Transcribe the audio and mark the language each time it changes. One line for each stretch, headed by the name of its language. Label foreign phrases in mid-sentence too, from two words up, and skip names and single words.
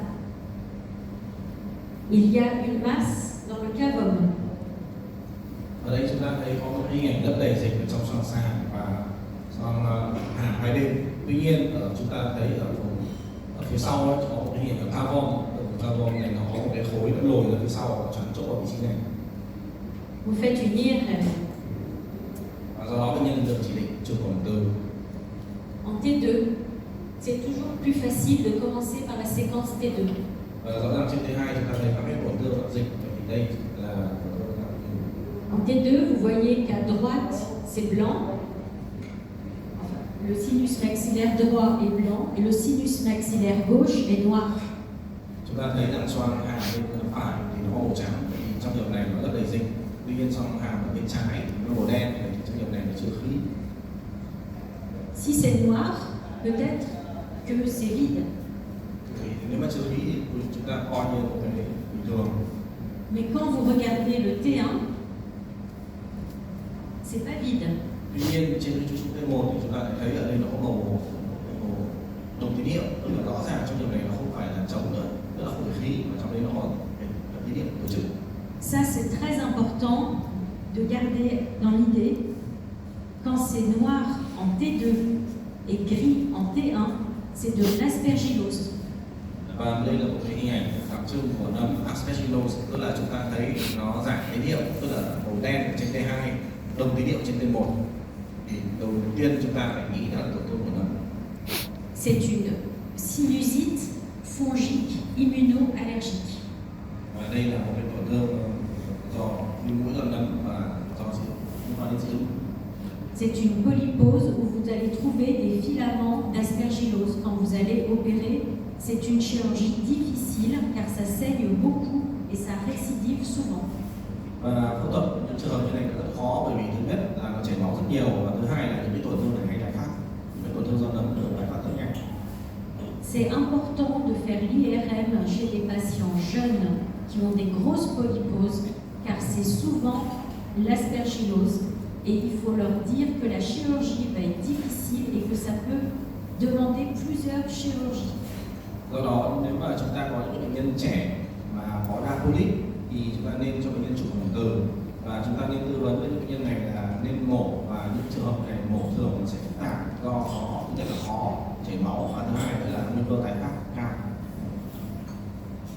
French: Il y a une masse dans le cavum.
Vietnamese: Ở đây chúng ta thấy có một cái hình ảnh lấp đầy dịch ở trong xoang xà và xoang hàm hai bên. Tuy nhiên ở chúng ta thấy ở phía sau ấy, có một cái hình ảnh ở cavum. Ở cavum này nó có một cái khối nó lồi ra phía sau chắn chỗ ở vị trí này.
French: Vous faites une IRM.
Vietnamese: Và do đó bệnh nhân được chỉ định chụp cộng hưởng từ.
French: En T2, c'est toujours plus facile de commencer par la séquence T2.
Vietnamese: Và rõ ràng trên T2 chúng ta thấy các cái tổn thương đoạn dịch, thì đây là
French: En T2, vous voyez qu'à droite, c'est blanc. Enfin, le sinus maxillaire droit est blanc et le sinus maxillaire gauche est noir.
Vietnamese: chúng ta thấy rằng xoang hàm bên phải thì nó màu trắng, thì trong trường này nó rất đầy dịch. Tuy nhiên xoang hàm ở bên trái nó màu đen, thì trong trường này nó chứa khí.
French: Si c'est noir, peut-être que c'est vide.
Vietnamese: Thì nếu mà chứa khí thì chúng ta coi như một cái bình thường.
French: Mais quand vous regardez le T1, c'est pas vide.
Vietnamese: Tuy nhiên trên cái trụ T1 thì chúng ta lại thấy ở đây nó có màu đồng tín hiệu, tức là rõ ràng trong trường này nó không phải là trống nữa, tức là không phải khí, mà trong đấy nó còn tín hiệu tổ chức.
French: Ça, c'est très important de garder dans l'idée. Quand c'est noir en T2 et gris en T1, c'est de l'aspergillose.
Vietnamese: Và đây là một cái hình ảnh đặc trưng của nấm aspergillose, tức là chúng ta thấy nó giảm tín hiệu, tức là màu đen ở trên T2, đồng tín hiệu trên T1. Thì đầu tiên chúng ta phải nghĩ là tổn thương của nấm.
French: C'est une sinusite fongique immunoallergique.
Vietnamese: Và đây là một cái tổn thương do viêm mũi do nấm và do liên quan đến dị ứng.
French: C'est une polypose où vous allez trouver des filaments d'aspergillose quand vous allez opérer. C'est une chirurgie difficile car ça saigne beaucoup et ça récidive souvent.
Vietnamese: Và phẫu thuật những trường hợp như này rất khó, bởi vì thứ nhất là nó chảy máu rất nhiều, và thứ hai là những cái tổn thương này hay tái phát. Những cái tổn thương do nấm được tái phát rất nhanh.
French: C'est important de faire l'IRM chez des patients jeunes qui ont des grosses polyposes car c'est souvent l'aspergillose et il faut leur dire que la chirurgie va être difficile et que ça peut demander plusieurs chirurgies.
Vietnamese: Do đó nếu mà chúng ta có những bệnh nhân trẻ mà có đa polyp thì chúng ta nên cho bệnh nhân chụp cộng hưởng từ, và chúng ta nên tư vấn với những bệnh nhân này là nên mổ, và những trường hợp này mổ thường nó sẽ phức tạp do khó, thứ nhất là khó chảy máu, và thứ hai là nguy cơ tái phát cao.